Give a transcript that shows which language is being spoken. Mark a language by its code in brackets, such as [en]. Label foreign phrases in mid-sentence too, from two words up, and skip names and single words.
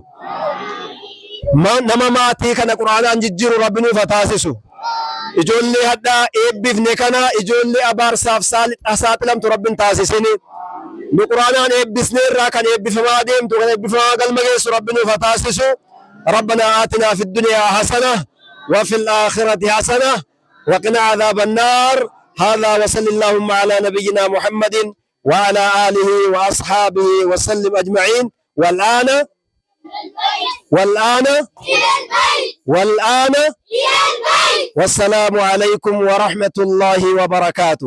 [om] Nama maatii kana quraanaan jijjiiru rabbi nuuf taasisu. Ijoollee hadhaa eebbifne kana ijoollee abaarsaaf saaxilamtu rabbiin taasisini. Nu quraanaan eebbisne irraa kan eebbifamaa deemtu kan eebbifamaa galma geessu rabbi nuuf taasisu. [ar] ربنا آتنا في الدنيا حسنة وفي الآخرة حسنة وقنا عذاب النار. هذا وصلى اللهم على نبينا محمد وعلى آله وأصحابه وسلم أجمعين. والآن والسلام عليكم ورحمة الله وبركاته.